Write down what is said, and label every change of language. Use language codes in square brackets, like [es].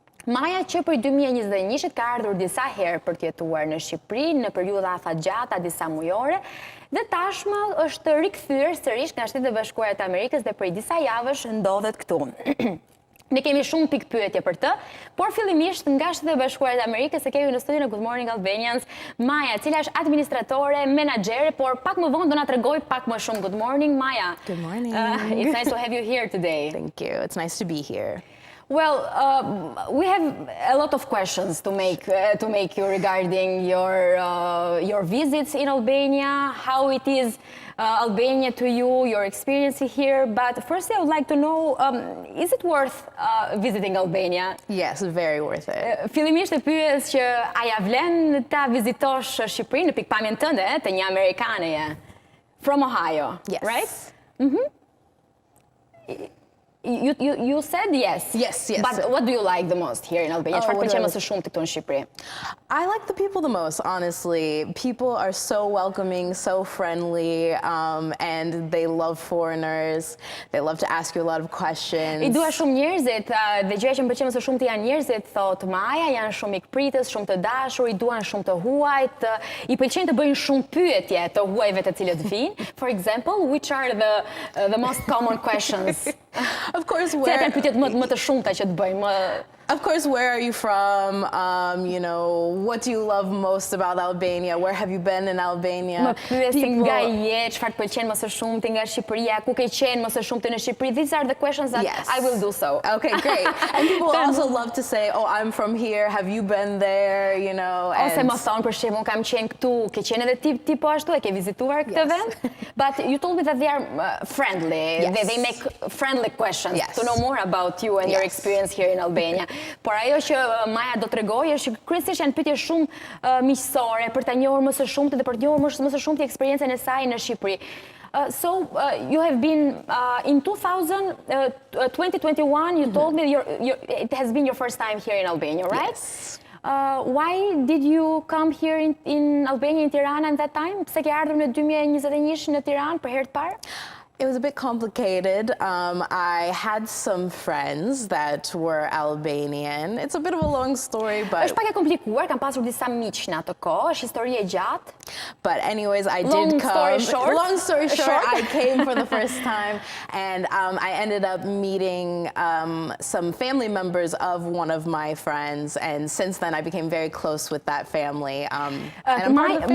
[sq] Maja që për 2021 ka ardhur disa herë për të jetuar në Shqipëri, në periudha afatgjata, disa mujore, dhe tashmë është rikthyer sërish nga Shtetet e Bashkuara të Amerikës dhe prej disa javësh ndodhet këtu. Ne kemi shumë pikpyetje për të, por fillimisht nga Shtetet e Bashkuara të Amerikës e kemi në studion e Good Morning Albanians Maja, cila është administratore, menaxhere, por pak më vonë do na tregoj pak më shumë. [en] Good morning, Maja. Good morning. It's nice to have you here today. Thank you. It's nice to be here. Well, we have a lot of questions to make you regarding your visits in Albania, how it is Albania to you, your experience here. But first, I would like to know, is it worth visiting Albania? Yes, very worth it. [sq] Fillimisht e pyes që a ja vlen ta vizitosh Shqipërinë në pikpamjen tënde të një Amerikaneje, [en] from Ohio, Yes. right? You said yes. Yes. But what do you like the most here in Albania? [sq] Çfarë pëlqen më së shumti këtu në Shqipëri? [en] I like the people the most, honestly. People are so welcoming, so friendly, and they love foreigners. They love to ask you a lot of questions. [sq] I dua shumë njerëzit, dhe gjëja që më pëlqen më së shumti janë njerëzit, thot Maja, janë shumë ikpritës, shumë të dashur, i duan shumë të huajt, i pëlqen të bëjnë shumë pyetje të huajve të cilët vijnë. [en] For example, which are the most common questions? Of course, [sq] Cilat janë pyetjet më të shumta që të bëjmë? [en] Of course, where are you from? What do you love most about Albania? Where have you been in Albania? [sq] Më pyesin nga je, çfarë të pëlqen më së shumti nga Shqipëria, ku ke qenë më së shumti në Shqipëri? [en] These are the questions that Yes. I will do so. Okay, great. And people also love to say, oh, I'm from here, have you been there, [sq] Ose më thonë, për shembull, kam qenë këtu, ke qenë edhe ti po ashtu, e ke vizituar këtë vend? [en] But you told me that they are friendly, Yes. they make friendly questions Yes. to know more about you and your Yes. experience here in Albania. [sq] Por ajo që Maja do t'rregojë është që kryesisht janë pyetje shumë miqësore për ta njohur më së shumti dhe për të njohur më së shumti eksperiencën e saj në Shqipëri. [en] So you have been in 2021. You told me it has been your first time here in Albania, right? Yes. Why did you come here in Albania, in Tiranë at that time? [sq] Pse ke ardhur në 2021 në Tiranë për herë të parë? [en] It was a bit complicated. I had some friends that were Albanian. It's a bit of a long story, but... [sq] Është pak e komplikuar, kam pasur disa miq në atë kohë, është histori e gjatë. [en] But anyways, I Long did come. story short. Long story short, I came for the first time, and I ended up meeting some family members of one of my friends, and since then I became very close with that family. And I'm part of the family.